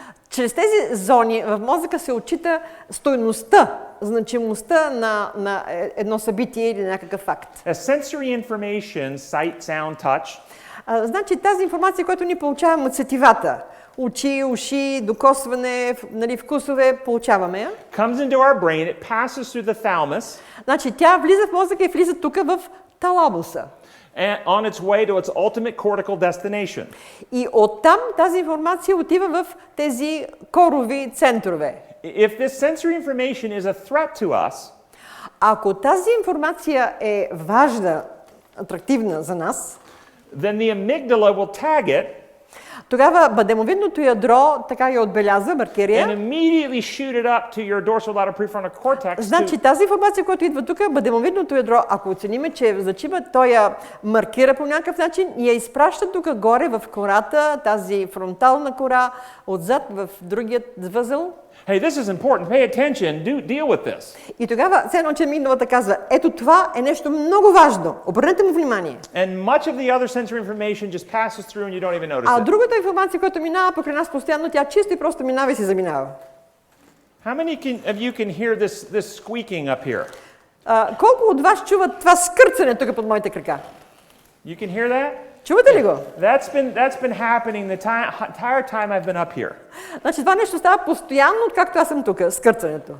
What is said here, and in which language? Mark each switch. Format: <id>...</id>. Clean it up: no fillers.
<bg>чрез тези зони в мозъка се отчита стойността, значимостта на едно събитие или някакъв факт.</bg> <en>As sensory information, sight, sound, touch,</en> <bg>значи, тази информация, която ни получаваме от сетивата, очи, уши, докосване, нали, вкусове, получаваме я.</bg> <en>comes into our brain, it passes through the thalamus,</en> <bg>Значи, тя влиза в мозъка и влиза тук в таламуса.</bg> <en>and on its way to its ultimate cortical destination.</en> <bg>И оттам тази информация отива в тези корови центрове.</bg> <en>If this sensory information is a threat to us,</en> <bg>ако тази информация е важна, атрактивна за нас,</bg> <en>then the amygdala will tag it</en> <bg>тогава бъдемовидното ядро така я отбелязва, маркирия.</bg> <en>and immediately shoot it up to your dorsolateral prefrontal cortex.</en> <bg>Значи тази информация, която идва тук, бъдемовидното ядро, ако оцениме, че е значима, той я маркира по някакъв начин и я изпраща тук горе в кората, тази фронтална кора, отзад в другият възел.</bg> <en>Hey, this is important. Pay attention. Deal with this.</en> <bg>И тогава, все едно, че амигдалата казва, ето това е нещо много важно. Обърнете му внимание.</bg> <en>And much of the other sensory information just passes through and you don't even notice it.</en> <bg>Другата информация, която минава покрай нас постоянно, тя чисто и просто минава и се заминава.</bg> <en>How many of you can hear this squeaking up here?</en> <bg>Колко от вас чуват това скърцане тук под моите крака?</bg> <en>You can hear that?</en> <bg>Чувате ли го?</bg> <en>That's been happening the entire time I've been up here.</en> <bg>Значи това нещо става постоянно, откакто аз съм тук, скърцането.</bg>